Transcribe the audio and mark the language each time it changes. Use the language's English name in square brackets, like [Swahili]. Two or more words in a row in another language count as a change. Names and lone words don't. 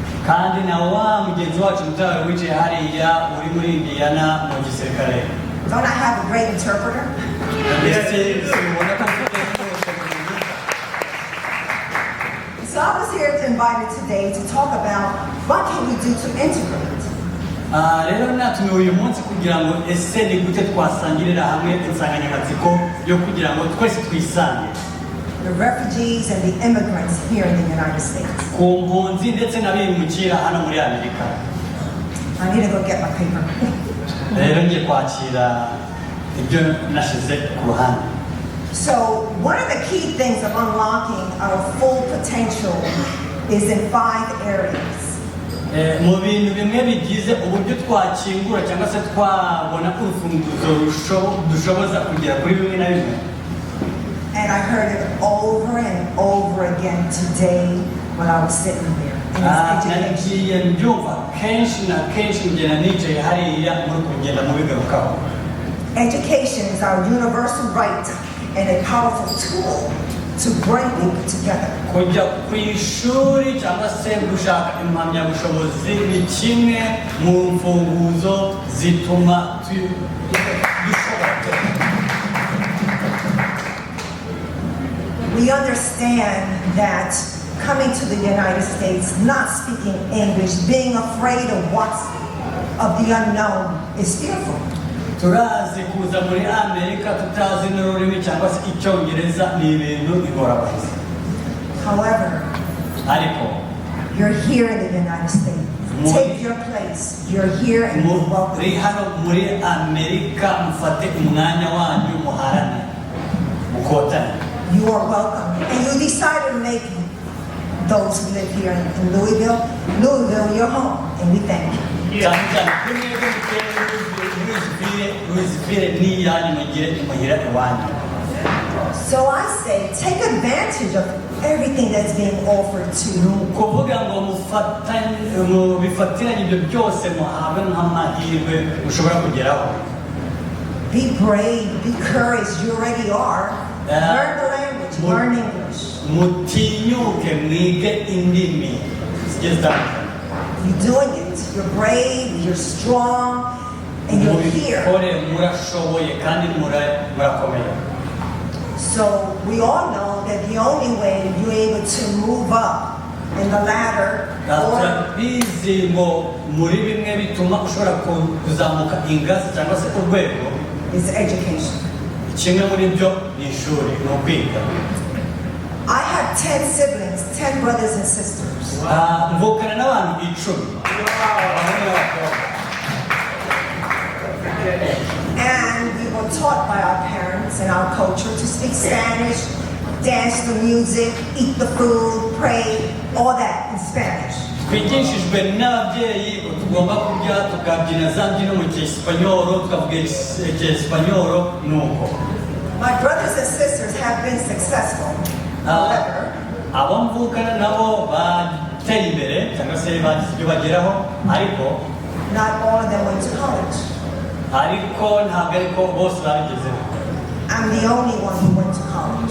[English] Don't I have a great interpreter? So I was here invited today to talk about what can we do to integrate. [Kinyarwanda] rero natumiwe uyu munsi kugira ngo ese ni gute twasangirira hamwe insanganyamatsiko yo kugira ngo twese twisange [English] The refugees and the immigrants here in the United States. [Kinyarwanda] ku mpunzi ndetse n'abimukira hano muri Amerika. [English] I need to go get my paper. [Kinyarwanda] rero ngiye kwakira ibyo nashize ku ruhande. [English] So one of the key things of unlocking our full potential is in 5 areas. [Kinyarwanda] mu bintu bimwe bigize uburyo twakingura cyangwa se twabona urufunguzo dushoboza kugera kuri bimwe na bimwe. [English] And I heard it over and over again today when I was sitting there. [Kinyarwanda] nagiye mbyumva kenshi na kenshi ngenda nicaye hariya muri kugenda mu bigarukaho. [English] Education is our universal right and a powerful tool to bring people together. [Kinyarwanda] Kujya ku ishuri cyangwa se gushaka impamyabushobozi ni kimwe mu mfunguzo zituma [English] We understand that coming to the United States, not speaking English, being afraid of the unknown is fearful. [Kinyarwanda] turazi kuza muri Amerika tutazi n'ururimi cyangwa se icyongereza ni ibintu bigorabahiza. [English] However, [Kinyarwanda] ariko [English] you're here in the United States. Take your place. You're here and you're welcome. [Kinyarwanda] muri hano muri Amerika mufate umwanya wanyu muharane mukotane. [English] You are welcome. And you decided to make those who live here in Louisville, your home, and we thank you. [Kinyarwanda] cyane cyane kuri mwebwe Louisville ni yanyu mugire imuhira iwanyu. [English] So I say, take advantage of everything that's being offered to you. [Kinyarwanda] kuvuga ngo bifatiranye ibyo byose muhabwe nk'amahirwe mushobora kugeraho. [English] Be brave, be courage, you already are. Learn the language, learn English. [Kinyarwanda] mutinyuke mwige indimi zigiye zitandukanye. [English] You're doing it. You're brave, you're strong, and you're here. [Kinyarwanda] murashoboye kandi murakomeye. [English] So we all know that the only way you're able to move up in the ladder [Kinyarwanda] turabizi ngo muri bimwe bituma ushobora kuzamuka ingazi cyangwa se urwego [English] is education. [Kinyarwanda] kimwe muri byo ni ishuri ni ukwiga. [English] I have 10 siblings, 10 brothers and sisters. [Kinyarwanda] mvukana n'abantu 10. [English] And we were taught by our parents and our culture to speak Spanish, dance the music, eat the food, pray, all that in Spanish. [Kinyarwanda] twigishijwe n'ababyeyi ko tugomba kurya tukabyina za mbyino mu cyesipanyoro tukavuga icyesipanyoro nuko. [English] My brothers and sisters have been successful. However, [Kinyarwanda] abo mvukana nabo bateye imbere cyangwa se bagize ibyo bageraho ariko [English] not all of them went to college. [Kinyarwanda] ariko ntabwo ariko bose babigezeho. [English] I'm the only one who went to college.